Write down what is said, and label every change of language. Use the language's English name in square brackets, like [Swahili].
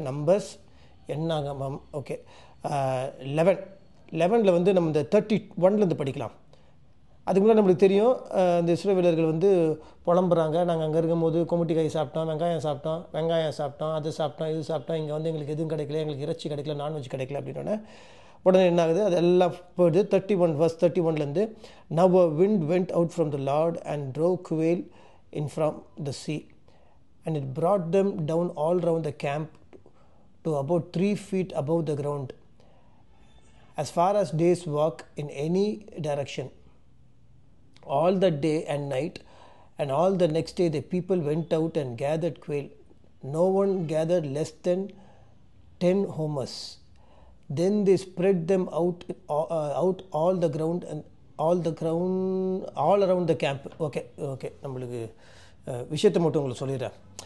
[Tamil] Numbers என்னாகமம், okay. 11 வந்து நம்ம இந்த 31 படிக்கலாம். அதுக்கு முன்னாடி நம்மளுக்கு தெரியும், இந்த இஸ்ரவேலர்கள் வந்து புலம்புறாங்க, நாங்கள் அங்கே இருக்கும்போது கொமுட்டி காய் சாப்பிட்டோம், வெங்காயம் சாப்பிட்டோம், அது சாப்பிட்டோம், இது சாப்பிட்டோம், இங்கே வந்து எங்களுக்கு எதுவும் கிடைக்கல, எங்களுக்கு இறைச்சி கிடைக்கல, நான்வெஜ் கிடைக்கல அப்படின்னோடனே உடனே என்ன ஆகுது, அதெல்லாம் போயிடுது. [English] 31 verse 31 Now a wind went out from the Lord and drove quail in from the sea, and it brought them down all round the camp to about 3 feet above the ground, as far as day's walk in any direction. All the day and night, and all the next day the people went out and gathered quail. No one gathered less than 10 homers. Then they spread them out all the ground and all around the camp. [Tamil] Okay நம்மளுக்கு விஷயத்தை மட்டும் உங்களுக்கு சொல்லிடுறேன்.